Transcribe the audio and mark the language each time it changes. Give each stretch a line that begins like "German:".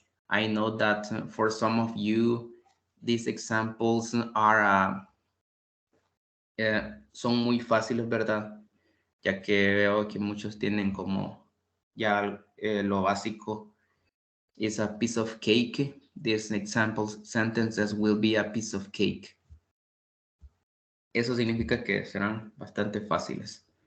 English: I know that for some of you, these examples are
Spanish: son muy fáciles, ¿verdad? Ya que veo que muchos tienen como ya lo básico.
English: Is a piece of cake. These examples sentences will be a piece of cake.
Spanish: Eso significa que serán bastante fáciles.